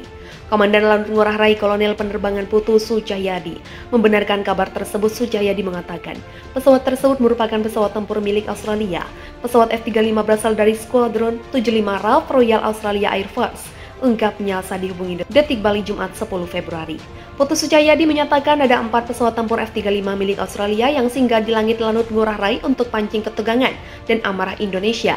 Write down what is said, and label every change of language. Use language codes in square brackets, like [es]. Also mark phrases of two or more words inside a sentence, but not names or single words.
[id] Komandan Lanut Ngurah Rai Kolonel Penerbangan Putu Sucahyadi membenarkan kabar tersebut. Sucahyadi mengatakan, pesawat tersebut merupakan pesawat tempur milik Australia. Pesawat F-35 berasal dari Skuadron 75 RAF Royal Australia Air Force. Ungkapnya saat dihubungi Detik Bali Jumat 10 Februari. Putu Sucahyadi menyatakan ada 4 pesawat tempur F-35 milik Australia yang singgah di langit Lanut Ngurah Rai untuk pancing ketegangan dan amarah Indonesia.